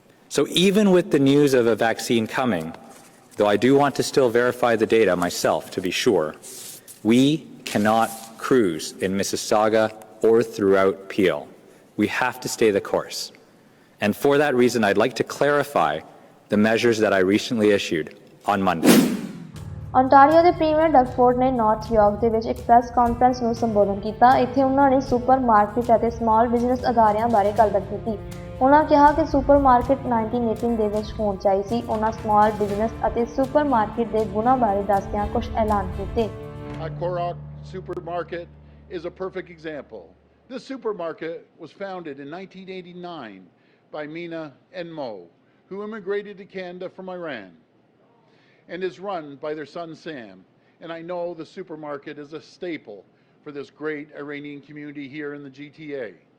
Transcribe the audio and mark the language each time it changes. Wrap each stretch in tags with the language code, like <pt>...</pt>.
<en>So even with the news of a vaccine coming, though I do want to still verify the data myself to be sure, we cannot cruise in Mississauga or throughout Peel. We have to stay the course. And for that reason, I'd like to clarify the measures that I recently issued on Monday.</en> <pa>ontario ਦੇ premier ਡਗਫੋਰਡ ਨੇ north York ਦੇ ਵਿੱਚ ਇੱਕ press conference ਨੂੰ ਸੰਬੋਧਨ ਕੀਤਾ। ਇੱਥੇ ਉਹਨਾਂ ਨੇ ਸੁਪਰਮਾਰਕੀਟ ਅਤੇ ਸਮਾਲ ਬਿਜ਼ਨਸ ਅਦਾਰਿਆਂ ਬਾਰੇ ਗੱਲਬਾਤ ਕੀਤੀ। ਉਹਨਾਂ ਕਿਹਾ ਕਿ ਸੁਪਰਮਾਰਕੀਟ 1918 ਦੇ ਵਿੱਚ ਹੋਣ ਚਾਹੀ ਸੀ। ਉਹਨਾਂ ਸਮਾਲ ਬਿਜ਼ਨਸ ਅਤੇ ਸੁਪਰਮਾਰਕੀਟ ਦੇ ਗੁਣਾਂ ਬਾਰੇ ਦੱਸਦਿਆਂ ਕੁਝ ਐਲਾਨ ਕੀਤੇ।</pa> <en>Korok Supermarket is a perfect example. This supermarket was founded in 1989 by Mina and Mo, who immigrated to Canada from Iran, and is run by their son Sam. And I know the supermarket is a staple for this great Iranian community here in the GTA.</en>